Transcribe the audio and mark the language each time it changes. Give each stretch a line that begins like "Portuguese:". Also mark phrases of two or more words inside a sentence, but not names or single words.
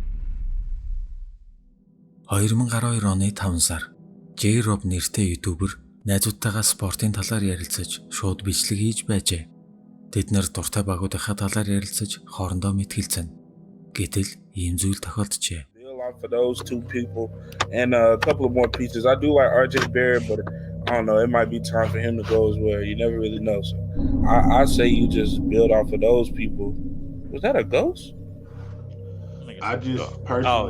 Mongolian: (2012 оны 5 сар J-Rob нэртэй ютубер Найзуудтайгаа спортын талаар ярилцаж, шууд бичлэг хийж байжээ. Тэд нэр дуртай багуудынхаа талаар ярилцаж, хоорондоо мэтгэлцэн. Гэтэл ийм зүйл тохиолджээ.
English: For those two people and a couple of more pieces. I do like RJ Barrett, but I don't know. It might be time for him to go as well. You never really know. So I say you just build off of those people. Was that a ghost? I just personally.